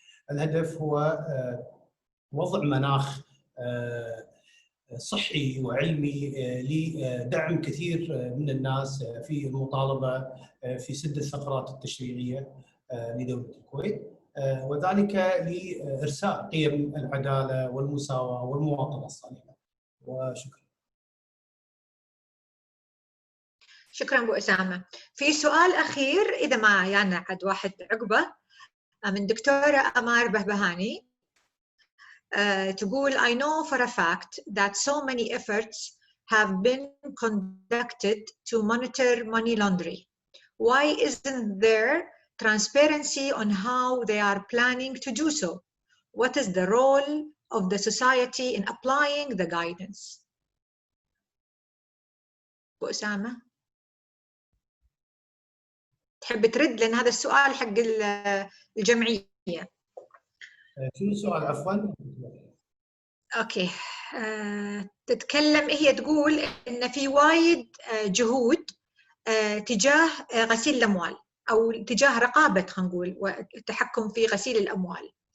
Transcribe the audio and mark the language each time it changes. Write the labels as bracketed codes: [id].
[ar] الهدف هو وضع مناخ صحي وعلمي لدعم كثير من الناس في المطالبة في سد الثغرات التشريعية لدولة الكويت، وذلك لإرساء قيم العدالة والمساواة والمواطنة الصالحة. وشكرا. شكرا أبو أسامة. في سؤال أخير إذا ما يعني عاد واحد عقبه من دكتورة أمار بهبهاني. تقول [en] I know for a fact that so many efforts have been conducted to monitor money laundering. Why isn't there transparency on how they are planning to do so? What is the role of the society in applying the guidance? [ar] أبو أسامة تحب ترد لأن هذا السؤال حق الجمعية. شنو السؤال عفوا؟ [en] Okay. [ar] تتكلم هي تقول إن في وايد جهود تجاه غسيل الأموال أو تجاه رقابة خلينا نقول والتحكم في غسيل الأموال.